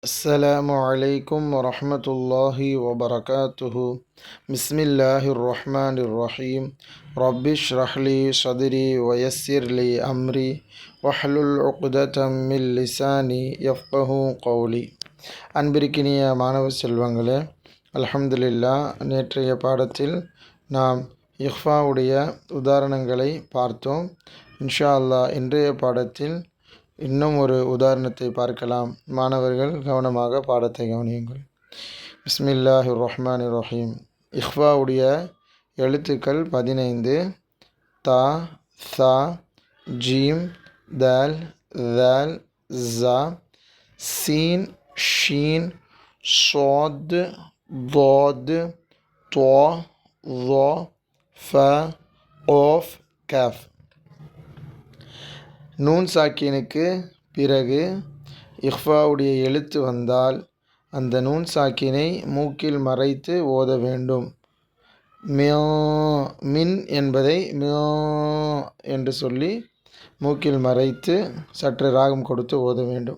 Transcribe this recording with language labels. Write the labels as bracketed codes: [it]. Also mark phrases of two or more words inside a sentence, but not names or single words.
[ar] السلام عليكم ورحمة الله وبركاته. بسم الله الرحمن الرحيم. رب اشرح لي صدري ويسر لي أمري واحلل عقدة من لساني يفقه قولي. [ta] அன்பிற்கினிய மாணவ செல்வங்களே, அல்ஹம்துலில்லா, நேற்றைய பாடத்தில் நாம் இஹ்ஃபாவுடைய உதாரணங்களை பார்த்தோம். [ar] إن شاء الله [ta] இன்றைய பாடத்தில் இன்னும் ஒரு உதாரணத்தை பார்க்கலாம். மாணவர்கள் கவனமாக பாடத்தை கவனியுங்கள். [ar] بسم الله الرحمن الرحيم. [ta] இஹ்ஃபாவுடைய எழுத்துக்கள் 15. [ar] تا، ثا، جيم، دال، ذال، زا، سين، شين، صاد, ضاد, طா, ظா, ஃப, قاف, காஃப். [ta] நூன் சாக்கினுக்கு பிறகு இஹ்ஃபாவுடைய எழுத்து வந்தால் அந்த நூன் சாக்கினை மூக்கில் மறைத்து ஓத வேண்டும். மியா, மின் என்பதை மியா என்று சொல்லி மூக்கில் மறைத்து சற்று ராகம் கொடுத்து ஓத வேண்டும்.